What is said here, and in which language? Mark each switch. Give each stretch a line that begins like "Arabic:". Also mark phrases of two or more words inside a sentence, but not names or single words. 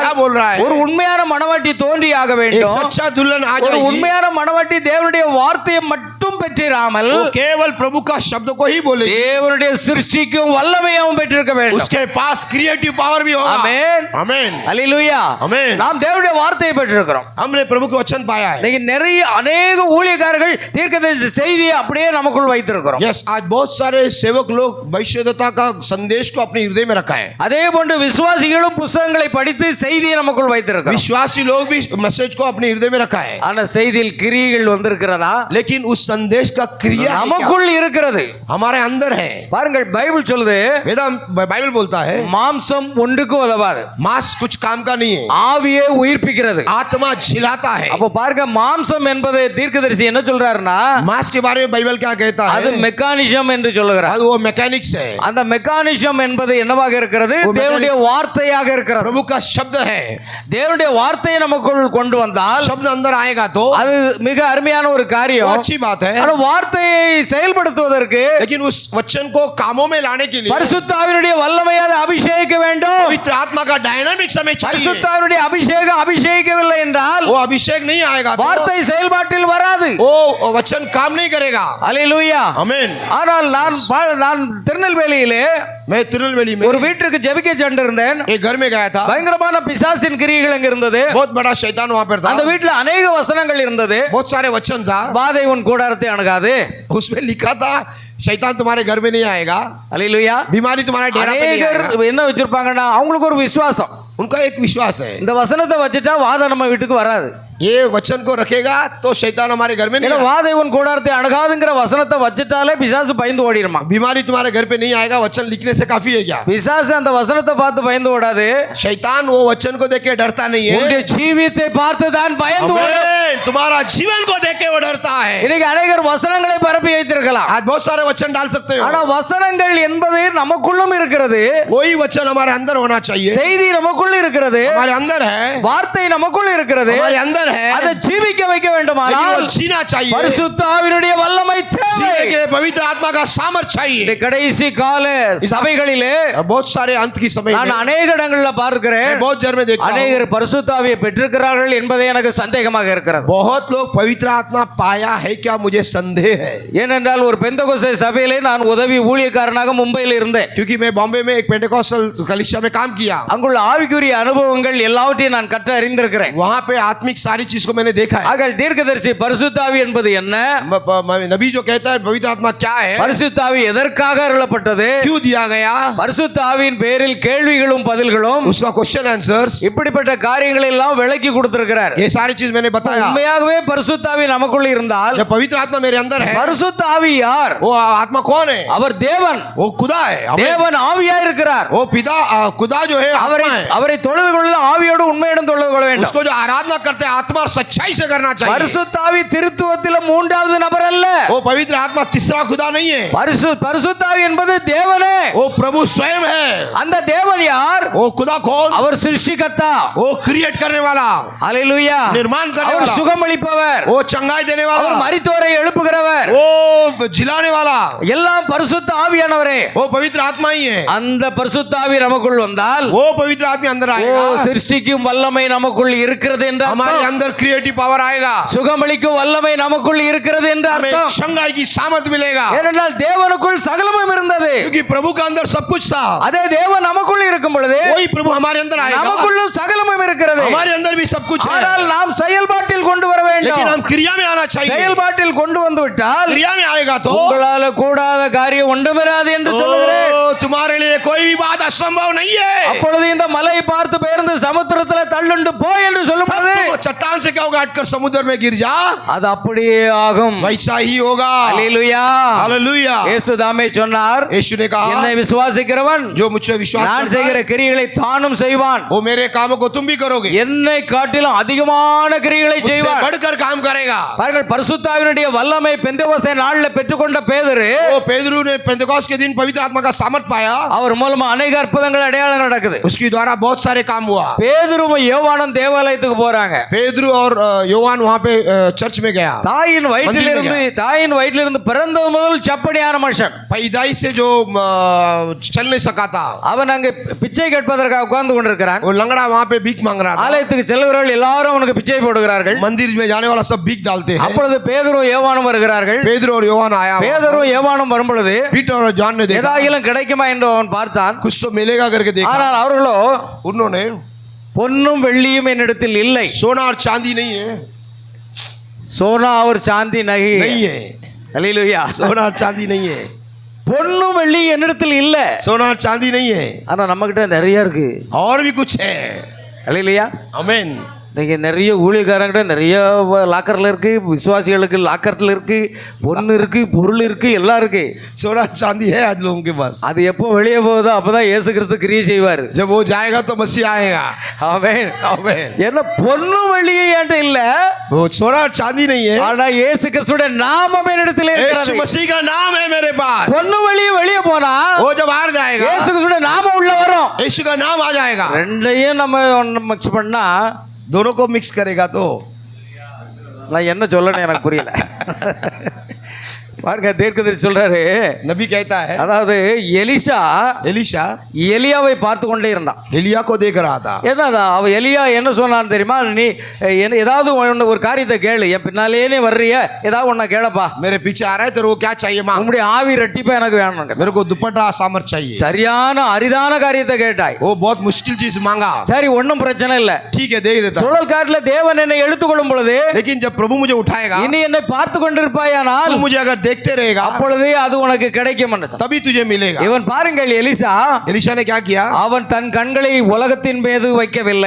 Hindi: क्या बोल रहा है?
Tamil: ஒரு உண்மையான மணவாட்டி தோன்றி ஆக
Hindi: एक
Tamil: வேண்டும்.
Hindi: सच्चा दुल्हन आ
Tamil: ஒரு
Hindi: जाएगी।
Tamil: உண்மையான மணவாட்டி தேவனுடைய வார்த்தையை மட்டும் பெற்றிராமல்
Hindi: वो केवल प्रभु का शब्द को ही बोलेगी।
Tamil: தேவனுடைய சிருஷ்டிக்கும் வல்லமையும் பெற்றிருக்க வேண்டும்.
Hindi: उसके पास
English: creative power
Hindi: भी होगा।
Tamil: ஆமென்.
Hindi: आमीन।
Tamil: அல்லேலூயா. ஆமென். நாம் தேவனுடைய வார்த்தையை பெற்றிருக்கிறோம்.
Hindi: हमने प्रभु के वचन पाया है।
Tamil: இன்னைக்கு நிறைய அநேக ஊழியக்காரர்கள் தீர்க்கதரிசி செய்தியை அப்படியே நமக்குள் வைத்திருக்கிறோம்.
Hindi: यस, आज बहुत सारे सेवक लोग भविष्यद्वक्ता का संदेश को अपने हृदय में रखा है।
Tamil: அதே போன்று விசுவாசிகளும் புத்தகங்களை படித்து செய்தியை நமக்குள் வைத்திருக்கிறோம்.
Hindi: विश्वासी लोग भी मैसेज को अपने हृदय में रखा है।
Tamil: ஆனா செய்தியில் கிரியைகள் வந்திருக்கிறதா?
Hindi: लेकिन उस संदेश का क्रिया है क्या?
Tamil: நமக்குள் இருக்கிறது.
Hindi: हमारे अंदर है।
Tamil: பாருங்கள், பைபிள் சொல்லுது,
Hindi: बाइबल बोलता है
Tamil: மாம்சம் ஒன்றுக்கு உதவாது,
Hindi: मांस कुछ काम का नहीं है,
Tamil: ஆவியே உயிர்ப்பிக்கிறது.
Hindi: आत्मा झिलाता है।
Tamil: அப்போ பாருங்க, மாம்சம் என்பது தீர்க்கதரிசி என்ன சொல்றாருன்னா,
Hindi: मांस के बारे में बाइबल क्या कहता
Tamil: அது
Hindi: है?
Tamil: மெக்கானிசம் என்று சொல்லுகிறார்.
Hindi: वो मैकेनिक्स है।
Tamil: அந்த மெக்கானிசம் என்பது என்னவாக இருக்கிறது? தேவனுடைய வார்த்தையாக இருக்கிறது.
Hindi: प्रभु का शब्द है।
Tamil: தேவனுடைய வார்த்தையை நமக்குள் கொண்டு வந்தால்
Hindi: शब्द अंदर आएगा तो
Tamil: அது மிக அருமையான ஒரு
Hindi: वो
Tamil: காரியம்.
Hindi: अच्छी बात है।
Tamil: ஆனா வார்த்தையை செயல்படுத்துவதற்கு
Hindi: लेकिन उस वचन को कामों में लाने के लिए
Tamil: பரிசுத்த ஆவியினுடைய வல்லமையை அதை அபிஷேகிக்க வேண்டும்.
Hindi: पवित्र आत्मा का डायनामिक समय चाहिए।
Tamil: பரிசுத்த ஆவியினுடைய அபிஷேகம் அபிஷேகிக்கவில்லை என்றால்
Hindi: वो अभिषेक नहीं आएगा तो
Tamil: வார்த்தை செயல்பாட்டில் வராது.
Hindi: वो वचन काम नहीं करेगा।
Tamil: அல்லேலூயா.
Hindi: आमीन।
Tamil: ஆனால் நான் திருநெல்வேலியிலே
Hindi: मैं तिरुनेलवेली में
Tamil: ஒரு வீட்டுக்கு ஜெபிக்க சென்றிருந்தேன்.
Hindi: एक घर में गया था।
Tamil: பயங்கரமான பிசாசின் கிரியைகள் அங்க இருந்தது.
Hindi: बहुत बड़ा शैतान वहां पर था।
Tamil: அந்த வீட்டுல अनेक வசனங்கள் இருந்தது.
Hindi: बहुत सारे वचन था।
Tamil: வாதை உன் கூடாரத்தை அணுகாது.
Hindi: उसमें लिखा था शैतान तुम्हारे घर में नहीं आएगा,
Tamil: அல்லேலூயா.
Hindi: बीमारी तुम्हारे डेरा पे नहीं
Tamil: அநேகர்
Hindi: आएगा।
Tamil: என்ன வச்சிருப்பாங்கன்னா, அவங்களுக்கு ஒரு விசுவாசம்,
Hindi: उनका एक विश्वास है,
Tamil: இந்த வசனத்தை வச்சுட்டா வாதம் நம்ம வீட்டுக்கு வராது.
Hindi: ये वचन को रखेगा तो शैतान हमारे घर में नहीं
Tamil: ஏன்னா
Hindi: आएगा।
Tamil: வாதை உன் கூடாரத்தை அணுகாதுங்கிற வசனத்தை வச்சுட்டாலே பிசாசு பயந்து ஓடிடுமா.
Hindi: बीमारी तुम्हारे घर पे नहीं आएगा वचन लिखने से काफी है क्या?
Tamil: பிசாசு அந்த வசனத்தை பார்த்து பயந்து ஓடாது.
Hindi: शैतान वो वचन को देख के डरता नहीं है।
Tamil: உன்னுடைய ஜீவியத்தை பார்த்து தான் பயந்து ஓடும்.
Hindi: आमीन। तुम्हारा जीवन को देख के वो डरता है।
Tamil: இன்னைக்கு அநேகர் வசனங்களை பரப்பி வைத்திருக்கலாம்.
Hindi: आज बहुत सारे वचन डाल सकते हो,
Tamil: ஆனா வசனங்கள் என்பது நமக்குள்ளும் இருக்கிறது.
Hindi: वही वचन हमारे अंदर होना चाहिए।
Tamil: செய்தி நமக்குள்ள இருக்கிறது.
Hindi: हमारे अंदर है,
Tamil: வார்த்தை நமக்குள்ள இருக்கிறது.
Hindi: हमारे अंदर है।
Tamil: அதை ஜீவிக்க வைக்க
Hindi: लेकिन
Tamil: வேண்டுமானால்
Hindi: वो जीना चाहिए।
Tamil: பரிசுத்த ஆவியினுடைய வல்லமை தேவை.
Hindi: जीने के लिए पवित्र आत्मा का सामर्थ चाहिए।
Tamil: இந்த கடைசி கால சபைகளிலே
Hindi: बहुत सारे अंत की समय
Tamil: நான்
Hindi: में
Tamil: அநேக இடங்கள்ல பார்க்கிறேன்,
Hindi: मैं बहुत जगह में देखता हूं,
Tamil: அநேகர் பரிசுத்த ஆவியை பெற்றிருக்கிறார்கள் என்பதே எனக்கு சந்தேகமாக இருக்கிறது.
Hindi: बहुत लोग पवित्र आत्मा पाया है क्या, मुझे संदेह है।
Tamil: ஏனென்றால் ஒரு பெந்தகோஸ்தே சபையிலே நான் உதவி ஊழியக்காரனாக மும்பையில் இருந்தேன்.
Hindi: क्योंकि मैं बॉम्बे में एक पेंटेकोस्टल कलीसिया में काम किया।
Tamil: அங்குள்ள ஆவிக்குரிய அனுபவங்கள் எல்லாவற்றையும் நான் கற்று அறிந்திருக்கிறேன்.
Hindi: वहां पे आत्मिक सारी चीज को मैंने देखा है।
Tamil: ஆக தீர்க்கதரிசி பரிசுத்த ஆவி என்பது என்ன?
Hindi: नबी जो कहता है पवित्र आत्मा क्या है,
Tamil: பரிசுத்த ஆவி எதற்காக அருளப்பட்டது?
Hindi: क्यों दिया गया,
Tamil: பரிசுத்த ஆவியின் பேரில் கேள்விகளும் பதில்களும்
Hindi: उसका
English: question answers,
Tamil: இப்படிப்பட்ட காரியங்களை எல்லாம் விளக்கி கொடுத்திருக்கிறார்.
Hindi: ये सारी चीज मैंने बताया।
Tamil: உண்மையாகவே பரிசுத்த ஆவி நமக்குள்ள இருந்தால்
Hindi: जब पवित्र आत्मा मेरे अंदर है,
Tamil: பரிசுத்த ஆவி யார்?
Hindi: वो आत्मा कौन है?
Tamil: அவர் தேவன்.
Hindi: वो खुदा है।
Tamil: தேவன் ஆவியா இருக்கிறார்.
Hindi: वो पिता खुदा जो है
Tamil: அவரை
Hindi: आत्मा है।
Tamil: அவரை தொழுது கொள்ள ஆவியோடு உண்மையுடன் தொழுது கொள்ள வேண்டும்.
Hindi: उसको जो आराधना करते हैं आत्मा और सच्चाई से करना चाहिए।
Tamil: பரிசுத்த ஆவி திருத்துவத்தில் மூன்றாவது நபர் அல்ல.
Hindi: वो पवित्र आत्मा तीसरा खुदा नहीं है,
Tamil: பரிசுத்த ஆவி என்பது தேவனே.
Hindi: वो प्रभु स्वयं है।
Tamil: அந்த தேவன் யார்?
Hindi: वो खुदा कौन?
Tamil: அவர் சிருஷ்டிகர்த்தா.
Hindi: वो क्रिएट करने वाला,
Tamil: அல்லேலூயா.
Hindi: निर्माण करने
Tamil: அவர்
Hindi: वाला,
Tamil: சுகமளிப்பவர்.
Hindi: वो चंगाई देने
Tamil: அவர்
Hindi: वाला,
Tamil: மரித்தோரை எழுப்புகிறவர்.
Hindi: वो जिलाने वाला,
Tamil: எல்லாம் பரிசுத்த ஆவியானவரே.
Hindi: वो पवित्र आत्मा ही है।
Tamil: அந்த பரிசுத்த ஆவி நமக்குள் வந்தால்
Hindi: वो पवित्र आत्मा अंदर ஓ आएगा,
Tamil: சிருஷ்டிக்கும் வல்லமை நமக்குள் இருக்கிறது என்று
Hindi: हमारे
Tamil: அர்த்தம்.
Hindi: अंदर
English: creative power
Hindi: आएगा,
Tamil: சுகமளிக்கும் வல்லமை நமக்குள் இருக்கிறது என்று
Hindi: हमें
Tamil: அர்த்தம்.
Hindi: चंगाई की सामर्थ मिलेगा।
Tamil: ஏனென்றால் தேவனுக்குள் சகலமும் இருந்தது.
Hindi: क्योंकि प्रभु का अंदर सब कुछ था।
Tamil: அதே தேவன் நமக்குள் இருக்கும் பொழுது
Hindi: वही प्रभु हमारे अंदर आएगा,
Tamil: நமக்குள்ளும் சகலமும் இருக்கிறது.
Hindi: हमारे अंदर भी सब कुछ है।
Tamil: ஆனால் நாம் செயல்பாட்டில் கொண்டு வர
Hindi: लेकिन
Tamil: வேண்டும்.
Hindi: हम क्रिया में आना चाहिए।
Tamil: செயல்பாட்டில் கொண்டு வந்து விட்டால்
Hindi: क्रिया में आएगा तो
Tamil: உங்களால கூடாத காரியம் ஒன்றுமிராது என்று சொல்லுகிறேன்.
Hindi: ओ, तुम्हारे लिए कोई भी बात असंभव नहीं है।
Tamil: அப்பொழுது இந்த மலை பார்த்து பெயர்ந்து சமுத்திரத்தில் தள்ளுண்டு போ என்று சொல்லும்போது
Hindi: तुम चट्टान से क्या होगा, हटकर समुद्र में गिर जा,
Tamil: அது அப்படியே ஆகும்.
Hindi: वैसा ही होगा.
Tamil: அல்லேலூயா.
Hindi: हालेलुया.
Tamil: இயேசு தாமே சொன்னார்,
Hindi: यीशु ने कहा,
Tamil: என்னை விசுவாசிக்கிறவன்
Hindi: जो मुझे विश्वास
Tamil: நான்
Hindi: करता
Tamil: செய்கிற
Hindi: है,
Tamil: கிரியைகளை தானும் செய்வான்.
Hindi: वो मेरे कामों को तुम भी करोगे,
Tamil: என்னை காட்டிலும் அதிகமான கிரியைகளை
Hindi: मुझसे
Tamil: செய்வான்.
Hindi: बढ़कर काम करेगा.
Tamil: பாருங்கள், பரிசுத்தாவினுடைய வல்லமை பெந்தெகோஸ்தே நாளில் பெற்றுக்கொண்ட பேதுரு,
Hindi: वो पेदरू ने पेंतकोस्त के दिन पवित्र आत्मा का सामर्थ पाया,
Tamil: அவர் மூலமா अनेक அற்புதங்கள் அடையாளங்கள் நடக்குது.
Hindi: उसके द्वारा बहुत सारे काम हुआ.
Tamil: பேதுருவும் யோவானும் தேவாலயத்துக்கு போறாங்க.
Hindi: पेदरू और योहान वहां पे चर्च में गया.
Tamil: தாயின் வயிற்றிலிருந்து பிறந்தது முதல் சப்படியான மனுஷன்.
Hindi: पैदाइश से जो चल नहीं सका था,
Tamil: அவன் அங்கே பிச்சை கேட்பதற்காக உட்கார்ந்து கொண்டிருக்கிறான்.
Hindi: वो लंगड़ा वहां पे भीख मांग रहा था.
Tamil: ஆலயத்துக்கு செல்கிறவர்கள் எல்லாரும் அவனுக்கு பிச்சை போடுகிறார்கள்.
Hindi: मंदिर में जाने वाला सब भीख डालते हैं.
Tamil: அப்பொழுது பேதுருவும் யோவானும் வருகிறார்கள்.
Hindi: पेदरू और योहान आया.
Tamil: பேதுருவும் யோவானும் வரும்பொழுது
Hindi: पीटर और जॉन ने देखा,
Tamil: ஏதாயிலும் கிடைக்குமா என்று அவன் பார்த்தான்.
Hindi: कुछ तो मिलेगा करके देखा.
Tamil: ஆனால் அவர்களோ,
Hindi: उन्होंने,
Tamil: பொன்னும் வெள்ளியும் என்னிடத்தில் இல்லை,
Hindi: सोना और चांदी नहीं है, சோனா और चांदी नहीं नहीं है,
Tamil: அல்லேலூயா.
Hindi: सोना और चांदी नहीं है,
Tamil: பொன்னும் வெள்ளி என்னிடத்தில் இல்ல,
Hindi: सोना और चांदी नहीं है,
Tamil: ஆனா நம்ம கிட்ட நிறைய இருக்கு.
Hindi: और भी कुछ है.
Tamil: அல்லேலூயா.
Hindi: आमीन.
Tamil: இன்னைக்கு நிறைய ஊழியக்காரங்கிட்ட நிறைய லாக்கர்ல இருக்கு, விசுவாசிகளுக்கு லாக்கர்ல இருக்கு, பொண்ணு இருக்கு, பொருள் இருக்கு, எல்லாம் இருக்கு.
Hindi: सोना चांदी है आज लोगों के पास.
Tamil: அது எப்போ வெளியே போகுதோ அப்பதான் இயேசு கிறிஸ்து கிரியை செய்வார்.
Hindi: जब वो जाएगा तो मसीह आएगा.
Tamil: ஆமென்.
Hindi: आमीन.
Tamil: என்ன பொன்னும் வெள்ளியும் என்கிட்ட இல்ல,
Hindi: वो सोना और चांदी नहीं है,
Tamil: ஆனா இயேசு கிறிஸ்துடைய நாமம் என்னிடத்தில்
Hindi: यीशु
Tamil: இருக்கிறது.
Hindi: मसीह का नाम है मेरे पास.
Tamil: பொன்னும் வெள்ளியும் வெளியே போனா
Hindi: वो जब बाहर जाएगा,
Tamil: இயேசு கிறிஸ்துடைய நாமம் உள்ள வரும்.
Hindi: यीशु का नाम आ जाएगा.
Tamil: ரெண்டையும் நம்ம மிக்ஸ் பண்ணா,
Hindi: दोनों को मिक्स करेगा तो
Tamil: நான் என்ன சொல்லணும் எனக்கு புரியல. பாருங்க, தீர்க்கதரிசி சொல்றாரு,
Hindi: नबी कहता है,
Tamil: அதாவது எலிசா
Hindi: एलिशा
Tamil: எலியாவை பார்த்து கொண்டே இருந்தான்.
Hindi: एलिया को देख रहा था.
Tamil: என்னதா அவ எலியா என்ன சொன்னான்னு தெரியுமா? நீ ஏதாவது ஒரு காரியத்தை கேளு, என் பின்னாலே நீ வர்றிய, ஏதாவது ஒன்ன கேளப்பா,
Hindi: मेरे पीछे आ रहा है, तेरे को क्या चाहिए मांग.
Tamil: உங்களுடைய ஆவி ரெட்டிப்பா எனக்கு வேணும்.
Hindi: मेरे को दुपट्टा सामर्थ चाहिए.
Tamil: சரியான அரிதான காரியத்தை கேட்டாய்.
Hindi: वो बहुत मुश्किल चीज मांगा.
Tamil: சரி, ஒன்றும் பிரச்சனை இல்ல.
Hindi: ठीक है, दे देता.
Tamil: சுழல் காட்டுல தேவன் என்னை எடுத்துக்கொள்ளும் பொழுது,
Hindi: लेकिन जब प्रभु मुझे उठाएगा,
Tamil: இனி என்னை பார்த்து கொண்டிருப்பாயானால்
Hindi: तू मुझे अगर देखते रहेगा,
Tamil: அப்பொழுதே அது உனக்கு கிடைக்கும் என்று சொன்னார்.
Hindi: तभी तुझे मिलेगा.
Tamil: இவன் பாருங்கள், எலிசா
Hindi: एलिशा ने क्या किया,
Tamil: அவன் தன் கண்களை உலகத்தின் மீது வைக்கவில்லை.